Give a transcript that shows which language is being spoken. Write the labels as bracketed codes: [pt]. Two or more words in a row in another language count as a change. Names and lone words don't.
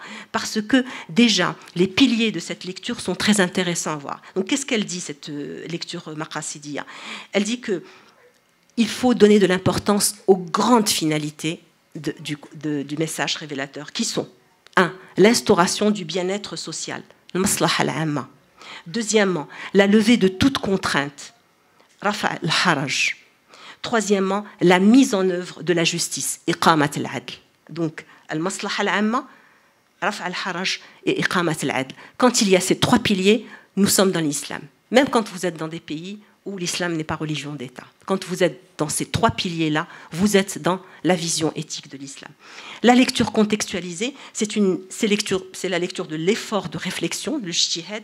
[fr] Parce que déjà, les piliers de cette lecture sont très intéressants à voir. Donc qu'est-ce qu'elle dit, cette lecture maqasidia ? Elle dit que il faut donner de l'importance aux grandes finalités du message révélateur, qui sont 1. L'instauration du bien-être social, le [ar] المصلحة العامة. [fr] Deuxièmement, la levée de toute contrainte, [ar] رفع الحرج. [fr] Troisièmement, la mise en œuvre de la justice, [ar] إقامة العدل. [fr] Donc, [ar] المصلحة العامة، رفع الحرج و إقامة العدل. [fr] Quand il y a ces 3 piliers, nous sommes dans l'islam. Même quand vous êtes dans des pays où l'islam n'est pas religion d'État. Quand vous êtes dans ces 3 piliers-là, vous êtes dans la vision éthique de l'islam. La lecture contextualisée, c'est la lecture de l'effort de réflexion, le ijtihad.